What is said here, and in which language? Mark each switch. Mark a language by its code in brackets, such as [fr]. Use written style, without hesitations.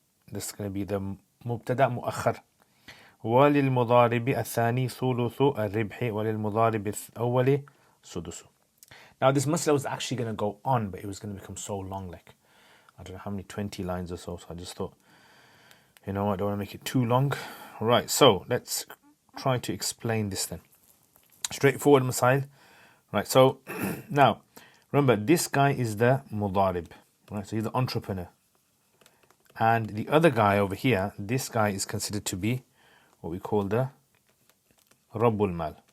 [en] This is going to be the مبتدأ مؤخر. [ar] وللمضارب الثاني ثلث الربح وللمضارب الأول سدس. [en] Now this masala was actually going to go on, but it was going to become so long, like I don't know how many, 20 lines or so. So I just thought, you know what, I don't want to make it too long. Right, so let's try to explain this then. Straightforward masail. Right, so now remember, this guy is the mudarib, right? So he's the entrepreneur, and the other guy over here, this guy is considered to be what we call the Rabbul Mal.